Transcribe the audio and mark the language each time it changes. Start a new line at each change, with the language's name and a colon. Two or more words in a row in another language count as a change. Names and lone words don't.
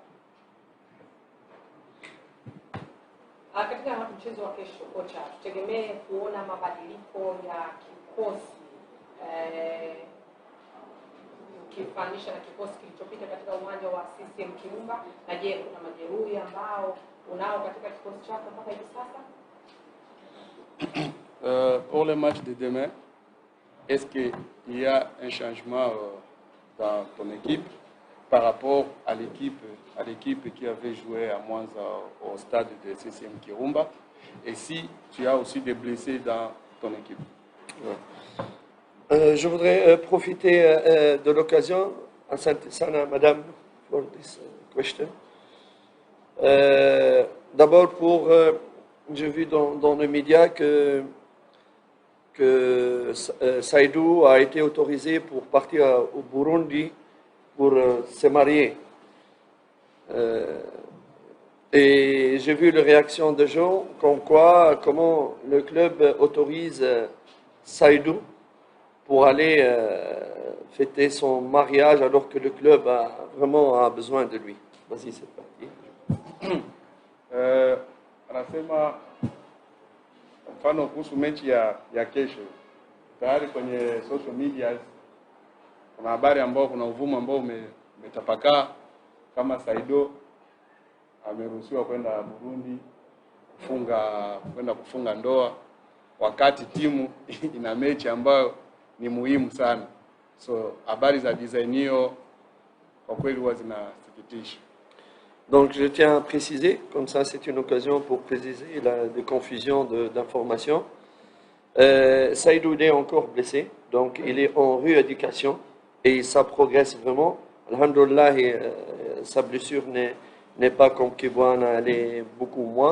Swahili: Katika mchezo wa kesho, kocha, tutegemee kuona mabadiliko ya kikosi ukifanisha na kikosi kilichopita katika uwanja wa CCM Kirumba, na je, kuna majeruhi ambao unao katika kikosi chako mpaka hivi sasa?
French: Pour le match de demain, est-ce qu'il y a un changement dans ton équipe par rapport à l'équipe qui avait joué à Mwanza au stade de CCM Kirumba, et si tu as aussi des blessés dans ton équipe? Je voudrais profiter de l'occasion,
Swahili: Asante sana madame,
English: for this question.
French: D'abord j'ai vu dans les médias que Saïdou a été autorisé pour partir au Burundi pour se marier. Et j'ai vu les réactions des gens, comment le club autorise Saïdou pour aller fêter son mariage alors que le club a vraiment besoin de lui. Vas-y, c'est parti.
Swahili: Anasema mfano kuhusu mechi ya kesho, tayari kwenye
English: social media
Swahili: kuna habari ambao kuna uvumo ambao umetapakaa kama Saido ameruhusiwa kwenda Burundi kwenda kufunga ndoa. wakati timu ina mechi ambayo ni muhimu sana. So habari za design hiyo kwa kweli huwa zinasikitisha.
French: Donc je tiens à préciser, comme ça c'est une occasion pour préciser des confusions d'informations. Saïdou est encore blessé, donc il est en rééducation et ça progresse vraiment. Alhamdulillah, sa blessure n'est pas comme Kibwana, elle est beaucoup moins.